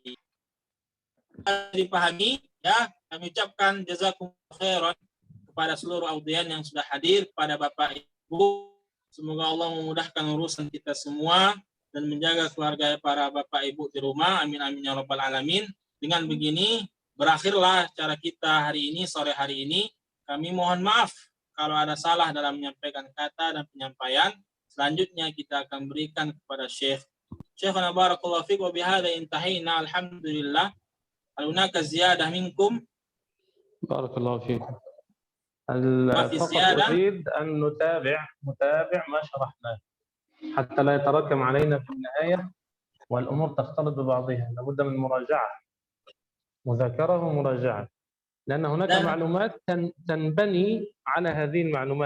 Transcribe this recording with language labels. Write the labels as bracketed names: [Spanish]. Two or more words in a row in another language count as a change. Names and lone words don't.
[Indonesian] Dipahami, ya kami ucapkan [Arabic] جزاكم الله خيرا [Indonesian] kepada seluruh audien yang sudah hadir, kepada Bapak Ibu, semoga Allah memudahkan urusan kita semua dan menjaga keluarga para Bapak Ibu di rumah. [Arabic] آمين آمين يا رب العالمين. [Indonesian] Dengan begini berakhirlah acara kita hari ini, sore hari ini. Kami mohon maaf kalau ada salah dalam menyampaikan kata dan penyampaian. Selanjutnya kita akan berikan kepada Syekh. [Arabic] شيخنا بارك الله فيك وبهذا انتهينا الحمد لله. هل هناك زيادة منكم? بارك الله فيكم. فقط أريد أن نتابع ما شرحناه حتى لا يتراكم علينا في النهاية والأمور تختلط ببعضها. لابد من مذاكرة ومراجعة، لأن هناك معلومات تنبني على هذه المعلومات.